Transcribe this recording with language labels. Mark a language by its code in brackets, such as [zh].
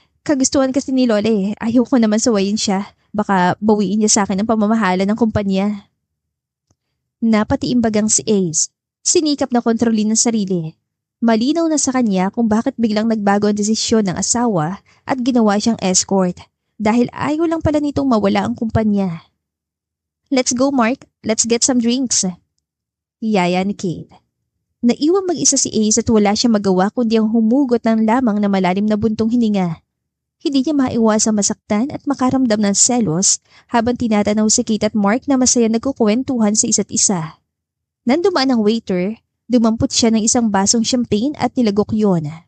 [tl] Kagustuhan kasi ni Lola eh. Ayaw ko naman sawayin siya. Baka bawiin niya sa akin ang pamamahala ng kumpanya. Napatiimbagang si Ace. Sinikap na kontrolin ang sarili. Malinaw na sa kanya kung bakit biglang nagbago ang desisyon ng asawa at ginawa siyang escort dahil ayaw lang pala nitong mawala ang kumpanya. [en] Let's go Mark, let's get some drinks. [tl] Yaya ni Kate. Naiwang mag-isa si Ace at wala siyang magawa kundi ang humugot ng lamang na malalim na buntong hininga. Hindi niya maiwasang masaktan at makaramdam ng selos habang tinatanaw si Kate at Mark na masaya nagkukwentuhan sa isa't isa. Nang dumaan ang waiter, dumampot siya ng isang basong champagne at nilagok yon.